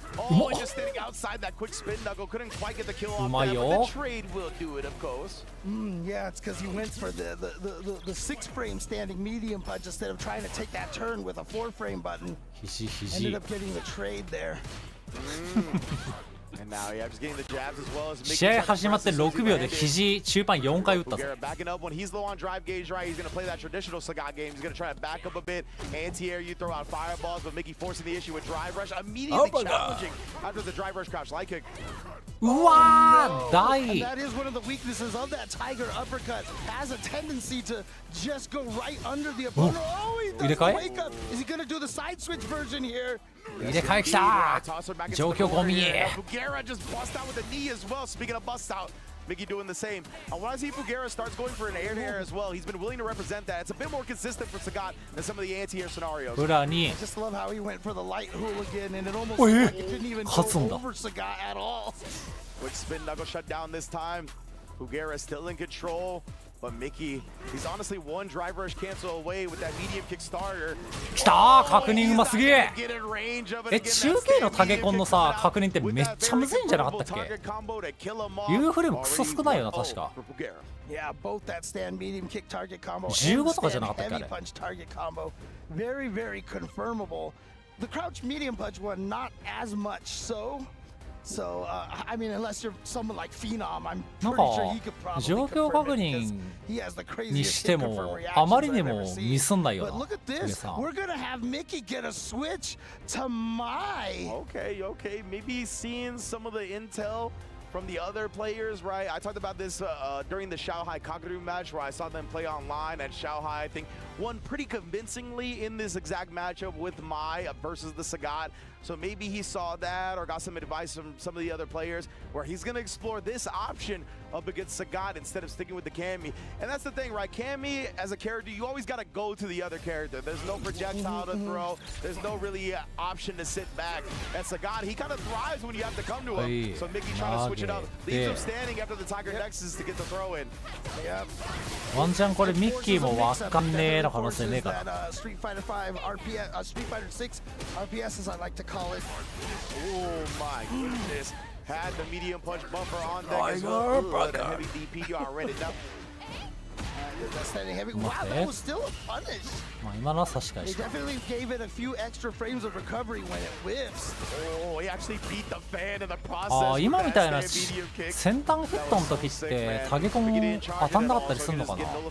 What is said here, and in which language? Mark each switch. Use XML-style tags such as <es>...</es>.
<en>Oh, and just standing outside that quick spin knuckle. Couldn't quite get the kill off there, but the trade will do it, of course. Yeah, it's because he went for the 6-frame standing medium punch instead of trying to take that turn with a 4-frame button. Ended up getting the trade there. And now, yeah, just getting the jabs as well as</en> <ja>試合始まって6秒で肘中盤4回打ったぞ。</ja> <en>Backing up when he's low on drive gauge, right? He's going to play that traditional Sagat game. He's going to try to back up a bit, anti-air you, throw out fireballs, but Mickey forcing the issue with drive rush, immediately challenging after the drive rush crouch light kick. Wow, and that is one of the weaknesses of that Tiger uppercut. Has a tendency to just go right under the opponent. Oh, he does the wake up. Is he going to do the side switch version here?</en> <ja>入れ替えきた状況ゴミ</ja> <en>Pugera just bust out with a knee as well. Speaking of bust out, Mickey doing the same. I want to see Pugera starts going for an air-to-air as well. He's been willing to represent that. It's a bit more consistent for Sagat than some of the anti-air scenarios. I just love how he went for the light hooligan and it almost like it didn't even go over Sagat at all. Quick spin knuckle shut down this time. Pugera still in control. But Mickey, he's honestly one drive rush cancel away with that medium kick starter.</en> <ja>きた確認うますげえ中継のタゲコンのさ確認ってめっちゃむずいんじゃなかったっけ U フレームクソ少ないよな確か</ja> <en>Yeah, both that stand medium kick target combo</en> <ja>15とかじゃなかったっけあ</ja> <en>and</en> <ja>れ</ja> <en>heavy punch target combo. Very, very confirmable. The crouch medium punch one, not as much so. So, I mean, unless you're someone like Phenom, I'm pretty sure he could probably</en> <ja>状況確認にしてもあまりにもミスんないよな</ja> <en>But look at this. We're gonna have Mickey get a switch to Mai. Okay. Maybe seeing some of the intel from the other players, right? I talked about this during the Shanghai Kakaru match where I saw them play online, and Shanghai, I think, won pretty convincingly in this exact matchup with Mai versus the Sagat. So maybe he saw that or got some advice from some of the other players where he's going to explore this option up against Sagat instead of sticking with the Cammy. And that's the thing, right? Cammy, as a character, you always got to go to the other character. There's no projectile to throw. There's no really option to sit back. And Sagat, he kind of thrives when you have to come to him. So Mickey trying to switch it up. Leaves him standing after the Tiger Nexus to get the throw in. Yep.</en> <ja>ワンチャンこれミッキーもわかんねえの可能性ねえかな</ja> <en>Street Fighter 5 RPS, Street Fighter 6 RPS as I like to call it. Oh my goodness. Had the medium punch bumper on deck as well. The heavy DP, you already know. Wow, that was still a punish.</en> <ja>まあ今のは差し返</ja> <en>They</en> <ja>し</ja> <en>definitely gave it a few extra frames of recovery when it whiffs. Oh, he actually beat the fan in the process.</en> <ja>ああ今みたいな先端ヒットの時ってタゲコン当たんなかったりするのかな</ja>